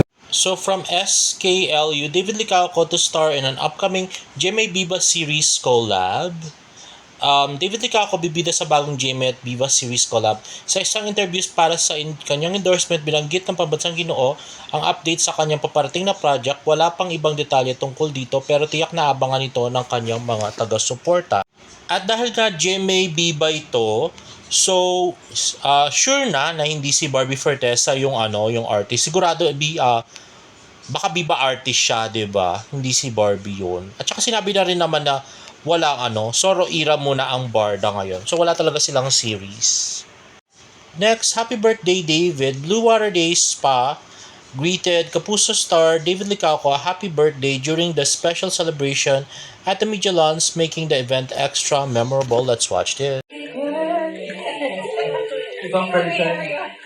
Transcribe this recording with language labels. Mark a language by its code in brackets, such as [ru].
[en] So from SKLU, David Licauco to star in an upcoming Jeme Biba series collab. [tl] David Licauco bibida sa bagong Jeme at Biba series collab. Sa isang interviews para sa kanyang endorsement, binanggit ng pambansang Ginoo ang update sa kanyang paparating na project. Wala pang ibang detalye tungkol dito, pero tiyak na abangan ito ng kanyang mga taga-suporta. At dahil nga Jeme Biba ito, so sure na hindi si Barbie Fortesa yung yung artist. Sigurado baka Biba artist siya, 'di ba? Hindi si Barbie 'yun. At saka sinabi na rin naman na walang Soro Ira muna ang Barda ngayon. So wala talaga silang series. [en] Next, happy birthday David. Blue Water Day Spa greeted Kapuso star David Licauco a happy birthday during the special celebration at the media launch, making the event extra memorable. Let's watch this. [tl] Ibang version.